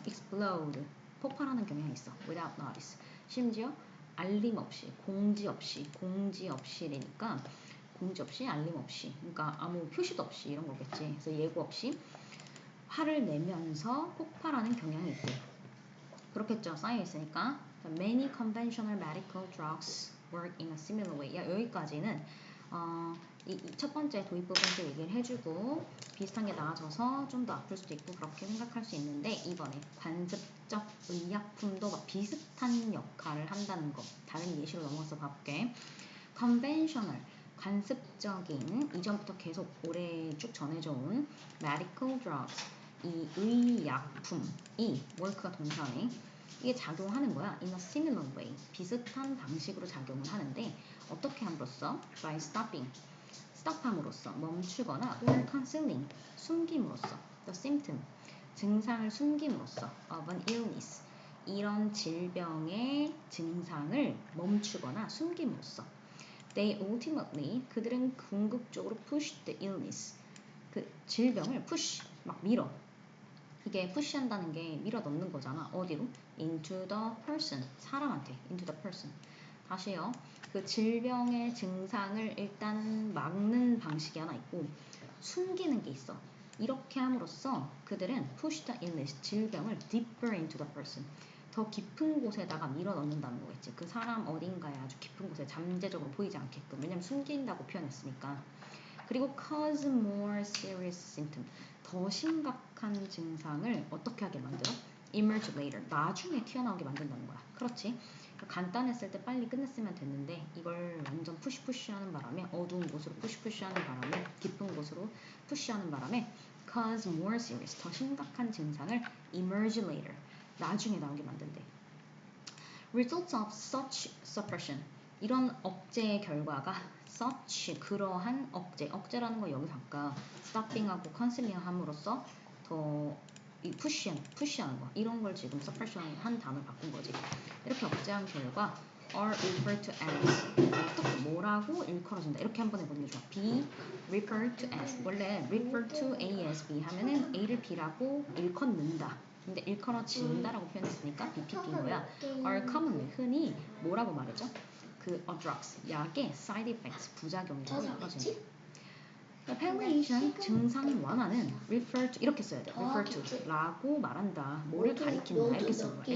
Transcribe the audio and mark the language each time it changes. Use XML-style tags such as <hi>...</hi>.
<en>explode,</en> <ko>폭발하는 경향이 있어.</ko> <en>without notice.</en> <ko>심지어 알림 없이, 공지 없이라니까 공지 없이, 알림 없이, 그러니까 아무 표시도 없이 이런 거겠지. 그래서 예고 없이 화를 내면서 폭발하는 경향이 있고. 그렇겠죠. 쌓여 있으니까.</ko> <en>Many conventional medical drugs work in a similar way.</en> <ko>여기까지는 이 첫 번째 도입 부분도 얘기를 해주고 비슷한 게 나아져서 좀 더 아플 수도 있고 그렇게 생각할 수 있는데 이번에 관습적 의약품도 막 비슷한 역할을 한다는 거. 다른 예시로 넘어가서 볼게. conventional, 관습적인, 이전부터 계속 오래 쭉 전해져온</ko> <en>medical drugs,</en> <ko>이 의약품이 work가 동사네. 이게 작용하는 거야.</ko> <en>in a similar way.</en> <ko>비슷한 방식으로 작용을 하는데 어떻게 함으로써?</ko> <en>by stopping.</en> <ko>stop함으로써 멈추거나</ko> <en>or concealing.</en> <ko>숨김으로써.</ko> <en>the symptom.</en> <ko>증상을 숨김으로써</ko> <en>of an illness.</en> <ko>이런 질병의 증상을 멈추거나 숨김으로써.</ko> <en>They ultimately,</en> <ko>그들은 궁극적으로</ko> <en>push the illness.</en> <ko>그 질병을 push, 막 밀어. 이게 push한다는 게 밀어 넣는 거잖아. 어디로?</ko> <en>into the person.</en> <ko>사람한테.</ko> <en>into the person.</en> <ko>다시요. 그 질병의 증상을 일단 막는 방식이 하나 있고 숨기는 게 있어. 이렇게 함으로써 그들은</ko> <en>push the illness.</en> <ko>질병을</ko> <en>deeper into the person.</en> <ko>더 깊은 곳에다가 밀어 넣는다는 거겠지. 그 사람 어딘가에 아주 깊은 곳에 잠재적으로 보이지 않게끔. 왜냐면 숨긴다고 표현했으니까. 그리고</ko> <en>cause more serious symptom.</en> <ko>더 심각한 증상을 어떻게 하게 만들어?</ko> <en>emerge later.</en> <ko>나중에 튀어나오게 만든다는 거야. 그렇지? 간단했을 때 빨리 끝냈으면 됐는데 이걸 완전 푸시하는 바람에 어두운 곳으로 푸시하는 바람에 깊은 곳으로 푸시하는 바람에</ko> <en>cause more serious.</en> <ko>더 심각한 증상을</ko> <en>emerge later.</en> <ko>나중에 나오게 만든대.</ko> <en>Results of such suppression.</en> <ko>이런 억제의 결과가 such 그러한 억제라는 거 여기서 아까 stopping하고 counseling 함으로써 더 이 푸시하는 거 이런 걸 지금 suppression 한 단어 바꾼 거지. 이렇게 억제한 결과</ko> <en>are referred to as</en> <ko>어떻게 뭐라고 일컬어진다. 이렇게 한번 해보는 게 좋아.</ko> <en>be referred to as.</en> <ko>원래</ko> <en>referred to A as B</en> <ko>하면은 A를 B라고 일컫는다. 근데 일컬어진다라고 표현했으니까 BPP인 거야.</ko> <en>are commonly</en> <ko>흔히 뭐라고 말하죠? 그 drugs 약의</ko> <en>side effects</en> <ko>부작용이라고 일컬어진다. palliation 증상 완화는 refer to 이렇게 써야 돼. refer to 라고 말한다. 뭐를 가리킨다 이렇게 쓰는 거야.</ko>